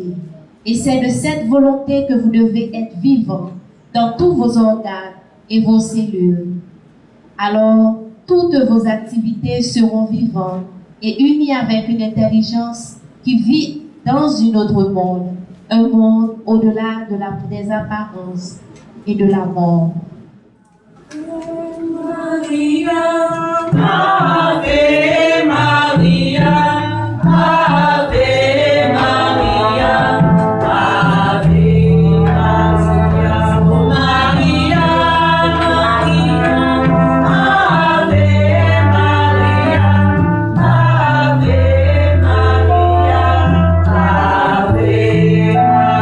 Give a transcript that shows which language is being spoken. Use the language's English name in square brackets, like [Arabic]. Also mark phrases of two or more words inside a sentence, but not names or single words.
[French] Et c'est de cette volonté que vous devez être vivant dans tous vos organes et vos cellules. Alors, toutes vos activités seront vivantes et unies avec une intelligence qui vit dans un autre monde, un monde au-delà des apparences et de la mort. [Latin] Maria, Ave Maria, Ave Maria, Ave Maria, Maria, Ave Maria, Ave Maria, Ave Maria.